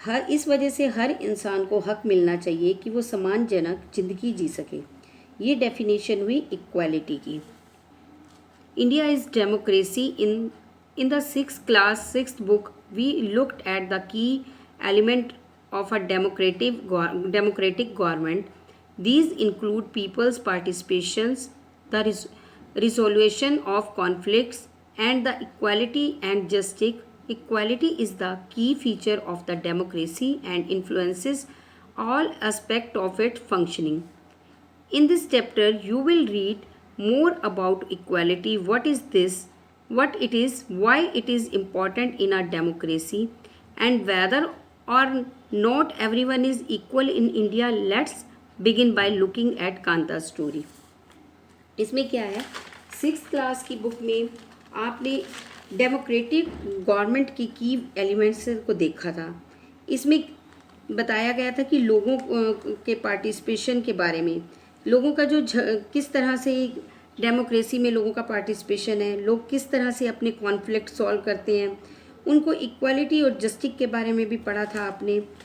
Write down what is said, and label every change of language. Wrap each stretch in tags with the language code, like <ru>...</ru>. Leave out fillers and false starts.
<hi>इस वजह से हर इंसान को हक मिलना चाहिए कि वो सम्मानजनक ज़िंदगी जी सके। ये डेफिनेशन हुई इक्वालिटी की।</hi> <en>India is democracy. In the 6th class 6th book we looked at the key element of a democratic government. These include people's participations, the resolution of conflicts, and the equality and justice. Equality is the key feature of the democracy and influences all aspects of its functioning. In this chapter, you will read more about equality. What is this? What it is? Why it is important in a democracy? And whether or not everyone is equal in India. Let's begin by looking at Kanta's story.</en> <hi>इसमें क्या है, 6th class की book में आपने democratic government की elements को देखा था। इसमें बताया गया था कि लोगों के पार्टिसिपेशन के बारे में, लोगों का जो किस तरह से डेमोक्रेसी में लोगों का पार्टिसिपेशन है, लोग किस तरह से अपने कॉन्फ्लिक्ट सॉल्व करते हैं, उनको इक्वालिटी और जस्टिस के बारे में भी पढ़ा था आपने।</hi>